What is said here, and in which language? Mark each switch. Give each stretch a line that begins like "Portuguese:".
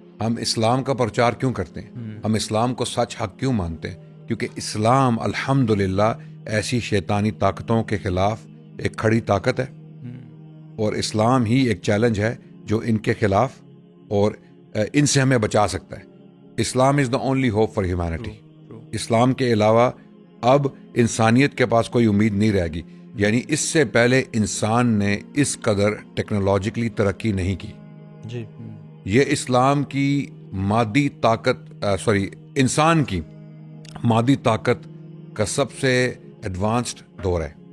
Urdu: ہم اسلام کا پرچار کیوں کرتے ہیں؟ ہم اسلام کو سچ حق کیوں مانتے ہیں؟ کیونکہ اسلام الحمدللہ ایسی شیطانی طاقتوں کے خلاف ایک کھڑی طاقت ہے, اور اسلام ہی ایک چیلنج ہے جو ان کے خلاف اور ان سے ہمیں بچا سکتا ہے.
English: Islam is the only hope for humanity.
Urdu: اسلام کے علاوہ اب انسانیت کے پاس کوئی امید نہیں رہے گی. یعنی اس سے پہلے انسان نے اس قدر ٹیکنالوجیکلی ترقی نہیں کی. جی یہ اسلام کی مادی طاقت انسان کی مادی طاقت کا سب سے ایڈوانسڈ دور ہے.